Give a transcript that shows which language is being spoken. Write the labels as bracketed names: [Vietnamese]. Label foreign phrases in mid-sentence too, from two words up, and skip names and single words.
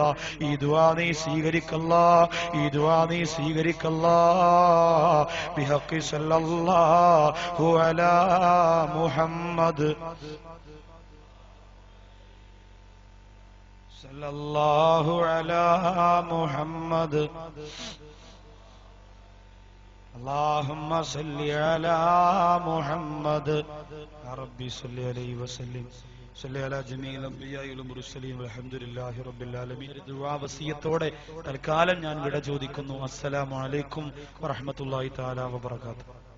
[Malayalam] ഈ ദുആ നീ സ്വീകരിക്കല്ലാ. ഈ ദുആ നീ സ്വീകരിക്കല്ലാ. [Arabic] بحق صلى الله على محمد صلى الله على محمد اللهم صل على محمد يا ربي صل عليه وسلم صل على جميع الانبياء والمرسلين والحمد لله رب العالمين. [Malayalam] ദുആ വസിയത്തോടെ തൽക്കാലം ഞാൻ വിട ചോദിക്കുന്നു. [Arabic] السلام عليكم ورحمة الله تعالى وبركاته.